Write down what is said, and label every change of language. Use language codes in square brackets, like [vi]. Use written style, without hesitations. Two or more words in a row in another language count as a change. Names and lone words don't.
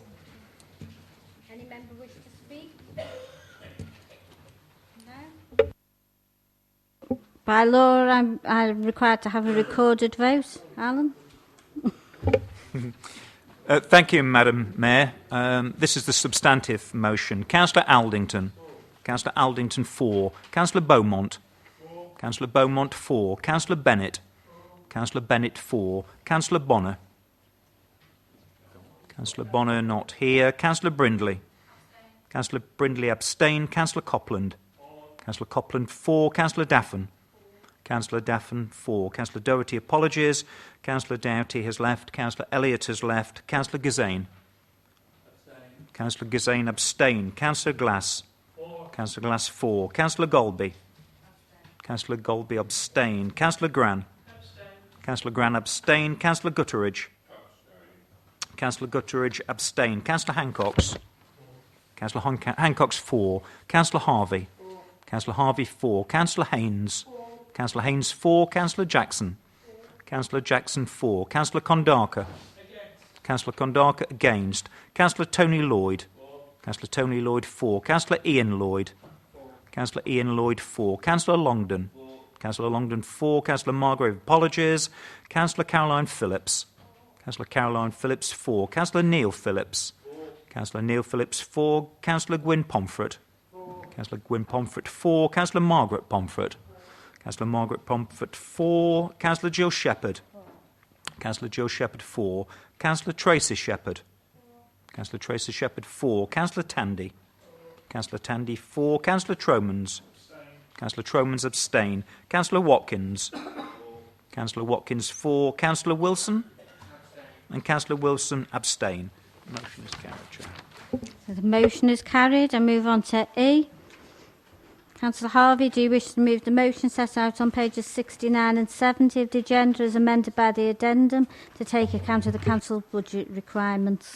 [en] Any member wish to speak? No? By law, I'm required to have a recorded vote. Alan? Thank you, Madam Mayor. This is the substantive motion. Councillor Aldington. Councillor Aldington 4. Councillor Beaumont. Councillor Beaumont 4. Councillor Bennett. Councillor Bennett 4. Councillor Bonner. Councillor Bonner not here. Councillor Brindley. Councillor Brindley abstain. Councillor Copland. Councillor Copland 4. Councillor Daffin. Councillor Daffin 4. Councillor Doherty apologies. Councillor Doughty has left. Councillor Elliott has left. Councillor Gazane. Councillor Gazane abstain. Councillor Glass. Councillor Glass 4. Councillor Golby. Councillor Golby abstain. Councillor Gran. Councillor Gran abstain. Councillor Gutteridge. Councillor Gutteridge abstain. Councillor Hancox. Councillor Hancox 4. Councillor Harvey. Councillor Harvey 4. Councillor Haynes. Councillor Haynes 4. Councillor Jackson. Councillor Jackson 4. Councillor Kondaka. Councillor Kondaka against. Councillor Tony Lloyd. Councillor Tony Lloyd 4. Councillor Ian Lloyd. Councillor Ian Lloyd 4. Councillor Longdon. Councillor Longdon 4. Councillor Margrave apologies. Councillor Caroline Phillips. Councillor Caroline Phillips 4. Councillor Neil Phillips. Councillor Neil Phillips 4. Councillor Gwyn Pomfret. Councillor Gwyn Pomfret 4. Councillor Margaret Pomfret. Councillor Margaret Pomfret 4. Councillor Jill Shepherd. Councillor Jill Shepherd 4. Councillor Tracy Shepherd. Councillor Tracy Shepherd 4. Councillor Tandy. Councillor Tandy 4. Councillor Tromans. Councillor Tromans abstain. Councillor Watkins. Councillor Watkins 4. Councillor Wilson. And Councillor Wilson abstain. The motion is carried, Chair. So the motion is carried. I move on to E. Councillor Harvey, do you wish to move the motion set out on pages 69 and 70 of the agenda as amended by the addendum to take account of the council budget requirements?